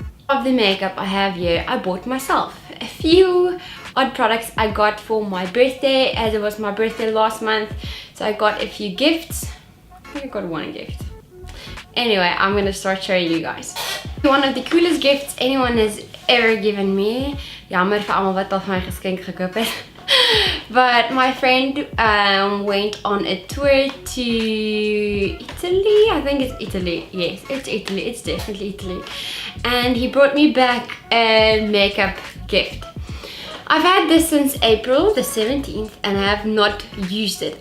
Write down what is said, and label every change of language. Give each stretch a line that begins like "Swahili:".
English: Of the makeup I have here, I bought myself a few odd products I got for my birthday, as it was my birthday last month. So I got a few gifts. I think I got one gift. Anyway, I'm gonna start showing you guys. One of the coolest gifts anyone has ever given me.
Afrikaans: Jammer vir almal wat al vir my geskenk gekoop het.
English: But my friend went on a tour to Italy. I think it's Italy. Yes, it's Italy. It's definitely Italy. And he brought me back a makeup gift. I've had this since April the 17th and I have not used it.